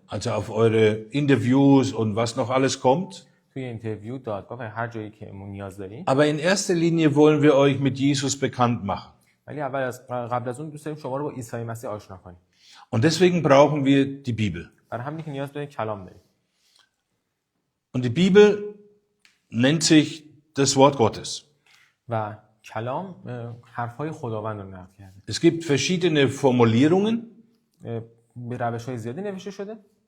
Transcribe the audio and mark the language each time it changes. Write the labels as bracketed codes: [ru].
[de] Also auf eure Interviews und was noch alles kommt. [fa] توی اینترویو، دادگاه و هر جایی که نیاز دارین. [de] Aber in erster Linie wollen wir euch mit Jesus bekannt machen. [fa] ولی قبل از اون دوست داریم شما رو با عیسی مسیح آشنا کنیم. [de] Und deswegen brauchen wir die Bibel. [fa] برای همین که نیاز داریم کلام داریم. [de] Und die Bibel nennt sich das Wort Gottes. [fa] و کلام حرفهای خداوند رو نقل کرده. [de] Es gibt verschiedene Formulierungen. [fa] به روش‌های زیادی نوشته شده.